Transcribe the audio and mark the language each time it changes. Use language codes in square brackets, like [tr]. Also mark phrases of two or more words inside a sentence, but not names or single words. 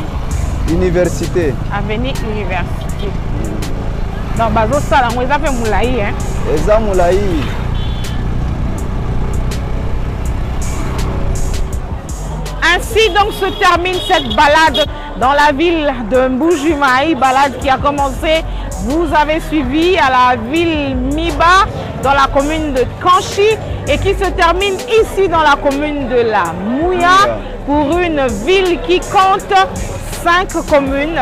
[fr] Université. Avenue Université. [ln] Donc bazo sala ngo eza pe mulai hein. Eza mulai. [fr] Ainsi donc se termine cette balade dans la ville de Mbuji-Mayi, balade qui a commencé, vous avez suivi, à la ville Miba, dans la commune de Kanchi, et qui se termine ici dans la commune de la Mouya, pour une ville qui compte 5 communes.